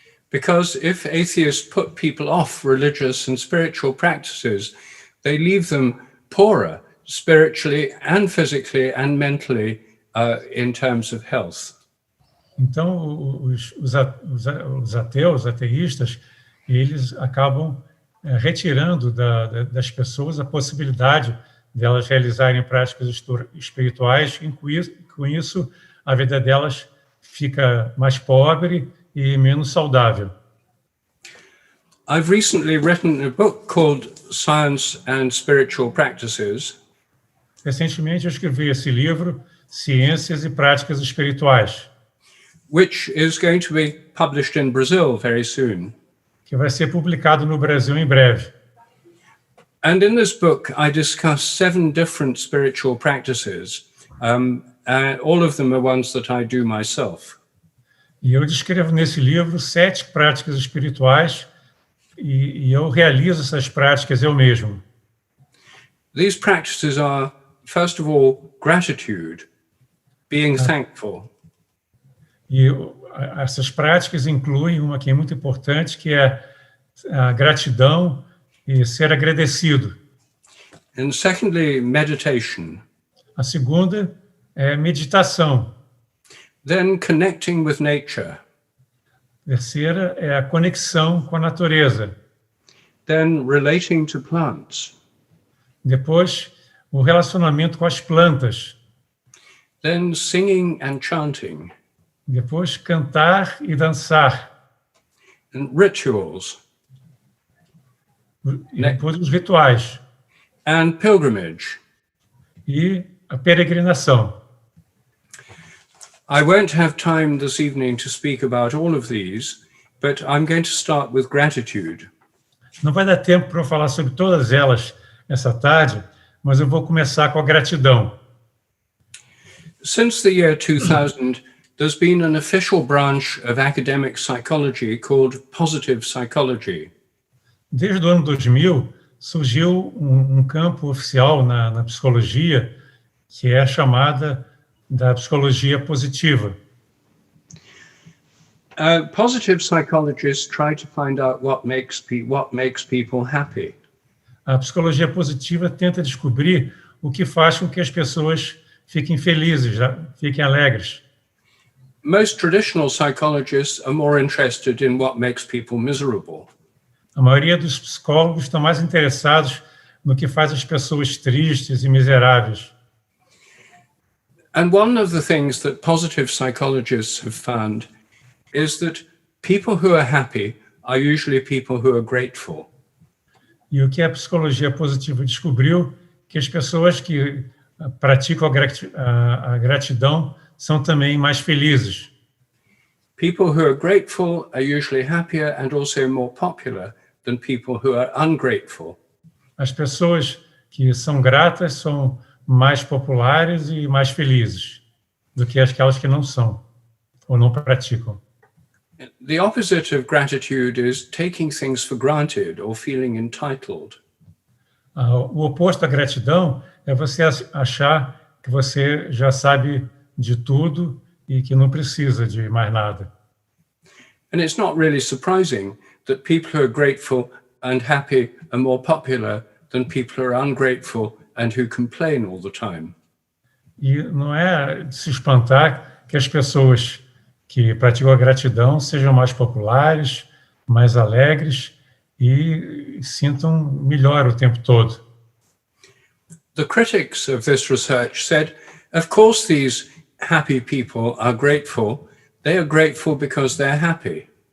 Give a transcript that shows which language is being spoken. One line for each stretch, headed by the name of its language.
English: Because if atheists put people off religious and spiritual practices, they leave them poorer spiritually and physically and mentally in terms of health.
Portuguese: Então, os ateus, ateístas, eles acabam retirando das pessoas a possibilidade delas realizarem práticas espirituais, e com isso a vida delas fica mais pobre e menos saudável.
English: I've recently written a book called Science and Spiritual Practices.
Portuguese: Recentemente eu escrevi esse livro, Ciências e Práticas Espirituais,
English: which is going to be published in Brazil very soon.
Portuguese: que vai ser publicado no Brasil em breve.
English: And in this book, I discuss 7 different spiritual practices. All of them are ones that I do myself.
Portuguese: E eu descrevo nesse livro 7 práticas espirituais e eu realizo essas práticas eu mesmo.
English: These practices are, first of all, gratitude, being thankful.
Portuguese: E essas práticas incluem uma que é muito importante, que é a gratidão e ser agradecido.
English: And secondly, meditation.
Portuguese: A segunda é meditação.
English: Then connecting with nature.
Portuguese: A terceira é a conexão com a natureza.
English: Then relating to plants.
Portuguese: Depois, o relacionamento com as plantas.
English: Then singing and chanting.
Portuguese: Depois, cantar e dançar.
English: And rituals.
Portuguese: E depois, os rituais.
English: And pilgrimage.
Portuguese: E a peregrinação.
English: I won't have time this evening to speak about all of these, but I'm going to start with gratitude.
Portuguese: Não vai dar tempo para eu falar sobre todas elas essa tarde, mas eu vou começar com a gratidão.
English: Since the year 2000, there's been an official branch of academic psychology called positive psychology.
Portuguese: Desde o ano 2000, surgiu um campo oficial na psicologia que é chamada da psicologia positiva.
English: Positive psychologists try to find out what makes people happy.
Portuguese: A psicologia positiva tenta descobrir o que faz com que as pessoas fiquem felizes, fiquem alegres.
English: Most traditional psychologists are more interested in what makes people miserable.
Portuguese: A maioria dos psicólogos estão mais interessados no que faz as pessoas tristes e miseráveis.
English: And one of the things that positive psychologists have found is that people who are happy are usually people who are grateful.
Portuguese: E o que a psicologia positiva descobriu, que as pessoas que praticam a gratidão são também mais felizes.
English: People who are grateful are usually happier and also more popular than people who are ungrateful.
Portuguese: As pessoas que são gratas são mais populares e mais felizes do que aquelas que não são ou não praticam.
English: The opposite of gratitude is taking things for granted or feeling entitled.
Portuguese: O oposto à gratidão é você achar que você já sabe de tudo e que não precisa de mais nada.
English: And it's not really surprising that people who are grateful and happy are more popular than people who are ungrateful and who complain all the time.
Portuguese: E não é de se espantar que as pessoas que praticam a gratidão sejam mais populares, mais alegres e sintam melhor o tempo todo.
English: The critics of this research said, of course these happy people are grateful. They are grateful because they're happy.